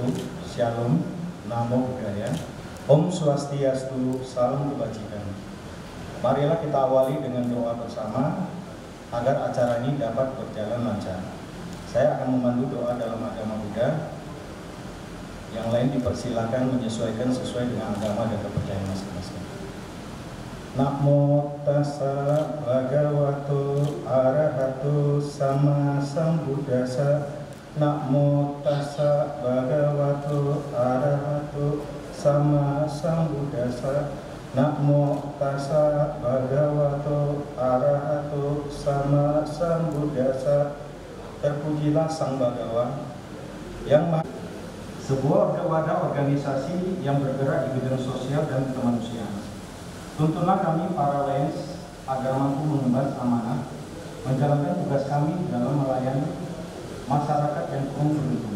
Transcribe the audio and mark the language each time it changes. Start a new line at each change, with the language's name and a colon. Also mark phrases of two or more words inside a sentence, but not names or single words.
Indonesian: Shalom,
Pali: Namo Buddhaya,
Balinese: Om Swastiastu,
Indonesian: Salam Kebajikan. Marilah kita awali dengan doa bersama agar acara ini dapat berjalan lancar. Saya akan memandu doa dalam agama Buddha. Yang lain dipersilakan menyesuaikan sesuai dengan agama dan kepercayaan masing-masing.
Pali: Namo tassa bhagavato arahato sama sambuddhassa. Namo tassa bhagavato arahato sama sambuddhassa. Namo tassa bhagavato arahato sama sambuddhassa.
Indonesian: Terpujilah Sang Bhagawan yang sebuah wadah organisasi yang bergerak di bidang sosial dan kemanusiaan. Tuntunlah kami para Lions agar mampu mengemban amanah, menjalankan tugas kami dalam melayani masyarakat yang kurang beruntung.